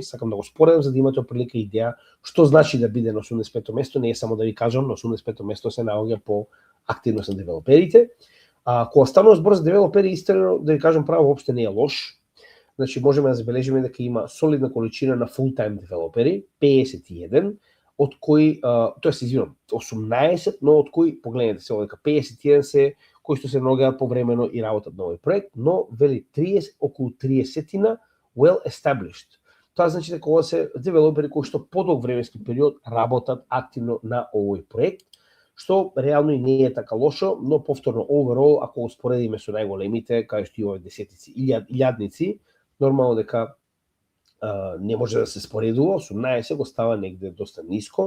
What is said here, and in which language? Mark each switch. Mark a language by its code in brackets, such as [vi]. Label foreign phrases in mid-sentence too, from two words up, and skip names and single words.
[mk] Сакам да го споредам за да имате прилика идеја што значи да биде на 85-то место, не е само да ви кажам, на 85-то место се наоѓа по активност на девелоперите. Кога станува збор за девелопери, истинно да ви кажам право воопште не е лош. Значи можеме да забележиме дека има солидна количина на full-time девелопери, 51, од кои, тоест извинувам, 18, но од кои, погледнете се овдека, 51 се кои што се наоѓаат повремено и работат на овој проект, но вели 30, околу 30-тина [en] well established. [mk] Тоа значи дека ова се девелопери кои што подолг временски период работат активно на овој проект, што реално и не е така лошо, но повторно overall, ако го споредиме со најголемите, кај што имаме десетици, илјадници, нормално дека не може да се споредува, 18 го става негде доста ниско.